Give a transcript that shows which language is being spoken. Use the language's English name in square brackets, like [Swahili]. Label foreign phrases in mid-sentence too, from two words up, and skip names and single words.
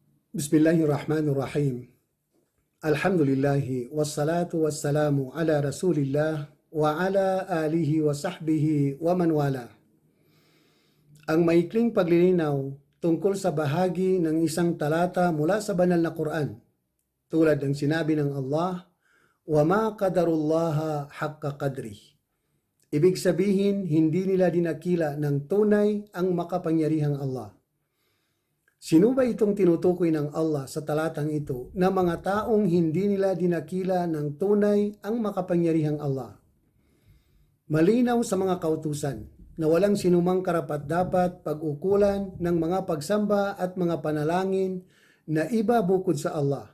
[Arabic] بسم الله الرحمن الرحيم. الحمد لله والصلاة والسلام على رسول الله وعلى آله وصحبه ومن والاه. [Filipino] Ang maikling paglilinaw tungkol sa bahagi ng isang talata mula sa banal na Quran, tulad ng sinabi ng Allah, [Arabic] "وما قدروا الله حق قدره." [Filipino] Ibig sabihin, hindi nila dinakila ng tunay ang makapangyarihang Allah. Sino ba itong tinutukoy ng Allah sa talatang ito na mga taong hindi nila dinakila ng tunay ang makapangyarihang Allah? Malinaw sa mga kautusan na walang sinumang karapat-dapat pag-ukulan ng mga pagsamba at mga panalangin na iba bukod sa Allah.